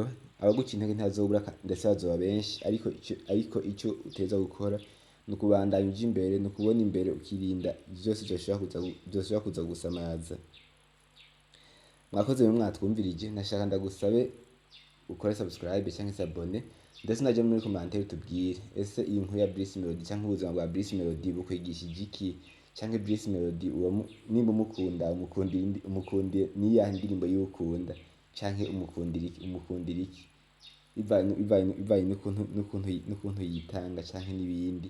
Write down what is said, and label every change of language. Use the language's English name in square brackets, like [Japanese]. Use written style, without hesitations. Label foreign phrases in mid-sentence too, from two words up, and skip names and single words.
[Rundi] Abaguca intege ntibazobura ndetse bazoba benshi, ariko ico utegerezwa gukora ni ukubandanya uja imbere, ni ukubona imbere ukirinda vyose vyoshobora kuza gusamaza. Mwakoze mwe mwatwumvirije, nashaka ndagusabe ukore subscribe cyangwa se abone, ndetse naje muri commentaire tubwire ese iyi nkuru ya Bruce Melodie cyangwa ubuzima bwa Bruce Melodie bukwigishije iki, cyangwa Bruce Melodie nimba umukundiye niyahe ndirimbo y'ukunda, cyangwa umukundira iki, bivanye n'ukuntu yitanga cyangwa n'ibindi.